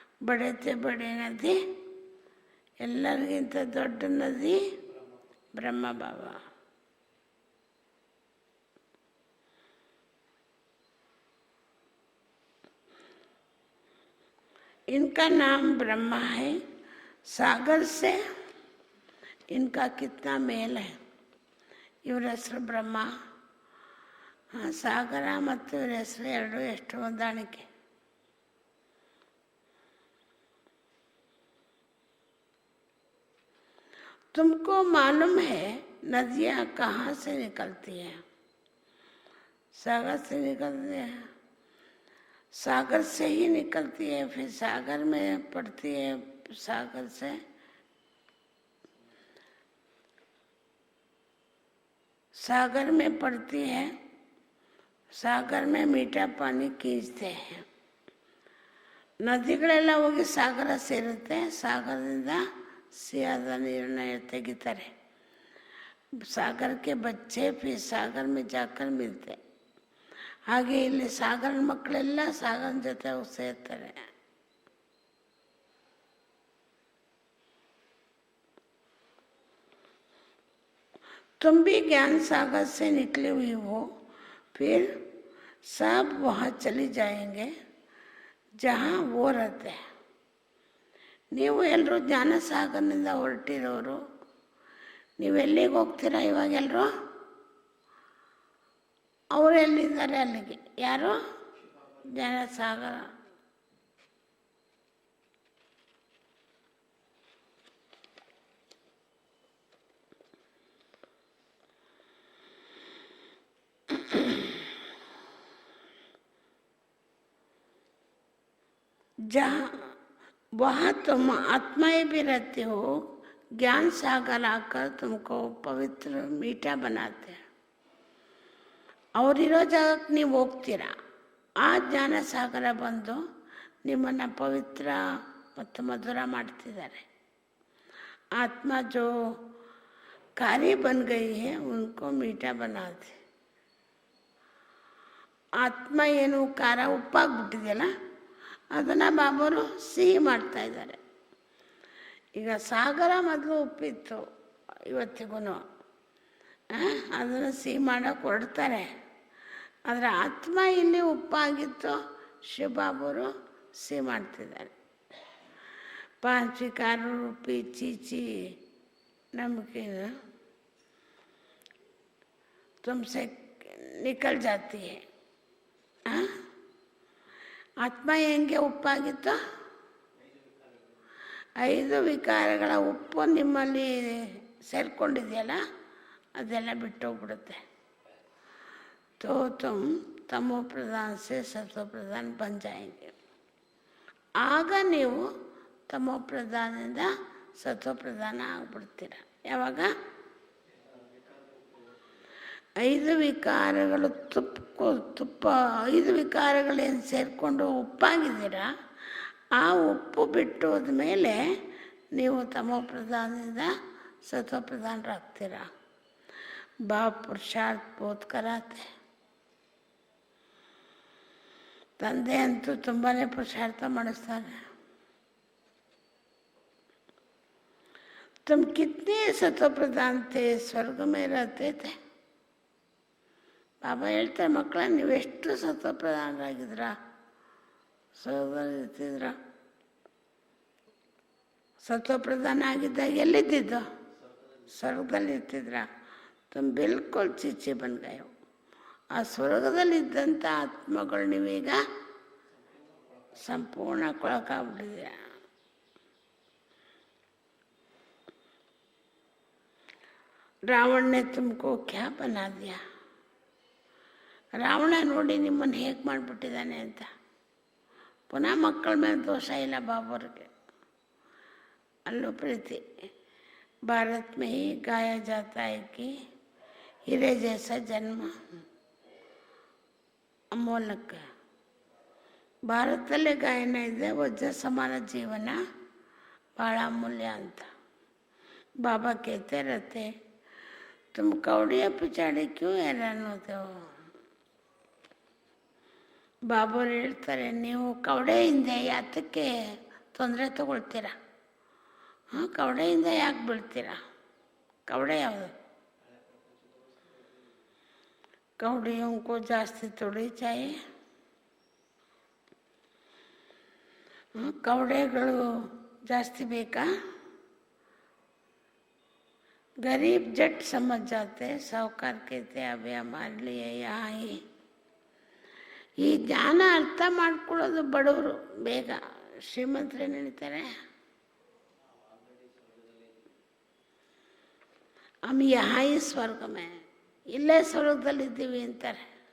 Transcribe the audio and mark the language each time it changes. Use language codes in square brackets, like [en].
[hi] बड़े ते बड़े नदी, [kn] ಎಲ್ಲರಿಗಿಂತ ದೊಡ್ಡ ನದಿ [hi] ब्रह्म बाबा. इनका नाम ब्रह्मा है. सागर से इनका कितना मेल है. [kn] ಇವರ ಹೆಸರು ಬ್ರಹ್ಮ, ಸಾಗರ ಮತ್ತು ಇವರ ಹೆಸರು ಎರಡು ಎಷ್ಟು ಹೊಂದಾಣಿಕೆ. [hi] तुमको मालूम है नदियाँ कहाँ से निकलती हैं? सागर से निकलती है. सागर से ही निकलती है, फिर सागर में पड़ती है. सागर से सागर में पड़ती है. सागर में मीठा पानी खींचते हैं. [kn] ನದಿಗಳೆಲ್ಲ ಹೋಗಿ ಸಾಗರ ಸೇರುತ್ತೆ. ಸಾಗರದಿಂದ ಸಿಹಿಯಾದ ನೀರನ್ನ ತೆಗಿತಾರೆ. [hi] सागर के बच्चे फिर सागर में जाकर मिलते. [kn] ಹಾಗೆ ಇಲ್ಲಿ ಸಾಗರ ಮಕ್ಕಳೆಲ್ಲ ಸಾಗರ ಜೊತೆ ಹೋಗಿ ಸೇರ್ತಾರೆ. [hi] तुम भी ज्ञान सागर से निकले हुई हो, फिर सब वहाँ चली जाएंगे जहाँ वो रहते हैं. [kn] ನೀವು ಎಲ್ಲರೂ ಜ್ಞಾನ ಸಾಗರನಿಂದ ಹೊರಟಿರೋರು, ನೀವೆಲ್ಲಿಗೆ ಹೋಗ್ತೀರಾ ಇವಾಗೆಲ್ಲರೂ? ಅವರು ಎಲ್ಲಿದ್ದಾರೆ ಅಲ್ಲಿಗೆ. ಯಾರು? ಜ್ಞಾನ ಸಾಗರ. [hi] जहाँ वहाँ तुम आत्माएं भी रहती हो, ज्ञान सागर आकर तुमको पवित्र मीठा बनाते हैं। [kn] ಅವರಿರೋ ಜಾಗಕ್ಕೆ ನೀವು ಹೋಗ್ತೀರಾ. ಆ ಜ್ಞಾನ ಸಾಗರ ಬಂದು ನಿಮ್ಮನ್ನು ಪವಿತ್ರ ಮತ್ತು ಮಧುರ ಮಾಡ್ತಿದ್ದಾರೆ. [hi] आत्मा जो कारी बन गई है उनको मीठा बनाते. [kn] ಆತ್ಮ ಏನು ಖಾರ ಉಪ್ಪಾಗ್ಬಿಟ್ಟಿದೆಯಲ್ಲ ಅದನ್ನು ಬಾಬರು ಸಿಹಿ ಮಾಡ್ತಾ ಇದ್ದಾರೆ. ಈಗ ಸಾಗರ ಮೊದಲು ಉಪ್ಪಿತ್ತು, ಇವತ್ತಿಗೂ ಅದನ್ನು ಸಿಹಿ ಮಾಡೋಕ್ಕೆ ಹೊರಡ್ತಾರೆ. ಆದರೆ ಆತ್ಮ ಇಲ್ಲಿ ಉಪ್ಪಾಗಿತ್ತು, ಶಿವಬಾಬರು ಸಿಹಿ ಮಾಡ್ತಿದ್ದಾರೆ. [hi] पांच विकार रूपी चीची नमकीन तुमसे निकल जाती है. [kn] ಆತ್ಮ ಹೆಂಗೆ ಉಪ್ಪಾಗಿತ್ತು? 5 ವಿಕಾರಗಳ ಉಪ್ಪು ನಿಮ್ಮಲ್ಲಿ ಸೇರ್ಕೊಂಡಿದೆಯಲ್ಲ ಅದೆಲ್ಲ ಬಿಟ್ಟೋಗ್ಬಿಡುತ್ತೆ. [hi] तो तुम तमो प्रधान से सतो प्रधान बन जाएंगे. [kn] ಆಗ ನೀವು ತಮೋ ಪ್ರಧಾನದಿಂದ ಸತ್ವ ಪ್ರಧಾನ ಆಗ್ಬಿಡ್ತೀರ. ಯಾವಾಗ 5 ವಿಕಾರಗಳು ತುಪ್ಪ 5 ವಿಕಾರಗಳೇನು ಸೇರಿಕೊಂಡು ಉಪ್ಪಾಗಿದ್ದೀರ, ಆ ಉಪ್ಪು ಬಿಟ್ಟು ಹೋದ್ಮೇಲೆ ನೀವು ತಮೋ ಪ್ರಧಾನದಿಂದ ಸತ್ವ ಪ್ರಧಾನರಾಗ್ತೀರ. [hi] ಬಾ ಪುರುಷಾರ್ಥ ಬೋಧ್ ಕರಾತೆ. [kn] ತಂದೆ ಅಂತೂ ತುಂಬಾ ಪುರುಷಾರ್ಥ ಮಾಡಿಸ್ತಾರೆ. [hi] तुम कितने सत्व प्रधान थे, स्वर्ग में रहते थे. [kn] ಬಾಬಾ ಹೇಳ್ತಾರೆ, ಮಕ್ಕಳ ನೀವೆಷ್ಟು ಸತ್ವ ಪ್ರಧಾನರಾಗಿದ್ರ, ಸ್ವರ್ಗದಲ್ಲಿ ಇರ್ತಿದ್ರ. ಸತ್ವ ಪ್ರಧಾನ ಆಗಿದ್ದಾಗ ಎಲ್ಲಿದ್ದಿದ್ದು? ಸ್ವರ್ಗದಲ್ಲಿ ಇರ್ತಿದ್ರ. [hi] तुम बिल्कुल चिच्ची बन गए हो. [kn] ಆ ಸ್ವರ್ಗದಲ್ಲಿದ್ದಂಥ ಆತ್ಮಗಳು ನೀವೀಗ ಸಂಪೂರ್ಣ ಕೊಳಕಾಗ್ಬಿಟ್ಟಿದ್ದೀರ. [hi] ರಾವಣ ने तुमको क्या बना दिया. [kn] ರಾವಣ ನೋಡಿ ನಿಮ್ಮನ್ನು ಹೇಗೆ ಮಾಡಿಬಿಟ್ಟಿದ್ದಾನೆ ಅಂತ. ಪುನಃ ಮಕ್ಕಳ ಮೇಲೆ ದೋಷ ಇಲ್ಲ ಬಾಬರಿಗೆ, ಅಲ್ಲೂ ಪ್ರೀತಿ. [hi] ಭಾರತ में ही गाया जाता है कि हीरे जैसा जन्म ಅಮೂಲ್ಯಕ. [kn] ಭಾರತದಲ್ಲೇ ಗಾಯನ ಇದೆ, ವಜ್ರ ಸಮಾನ ಜೀವನ ಭಾಳ ಅಮೂಲ್ಯ ಅಂತ. [hi] ಬಾಬಾ कहते रहते, तुम कौड़िया पिछाड़ी क्यों हैरान होते हो. [kn] ಬಾಬರು ಹೇಳ್ತಾರೆ, ನೀವು ಕವಡೆಯಿಂದ ಯಾತಕ್ಕೆ ತೊಂದರೆ ತಗೊಳ್ತೀರ? ಕವಡೆಯಿಂದ ಯಾಕೆ ಬೀಳ್ತೀರ? ಕವಡೆ ಯಾವುದು? [hi] कौड़ियों को जास्ती थोड़ी चाहिए. [kn] कौड़ेಗಳು ಜಾಸ್ತಿ ಬೇಕಾ? [hi] गरीब जट समझ जाते, साहूकार कहते अभी हमारे लिए यहाँ ही. [kn] ಈ ಜ್ಞಾನ ಅರ್ಥ ಮಾಡ್ಕೊಳ್ಳೋದು ಬಡವರು ಬೇಗ, ಶ್ರೀಮಂತರೇನು ಹೇಳ್ತಾರೆ, [hi] हम यहाँ ही स्वर्ग में, [kn] ಇಲ್ಲೇ ಸ್ವರ್ಗದಲ್ಲಿದ್ದೀವಿ ಅಂತಾರೆ.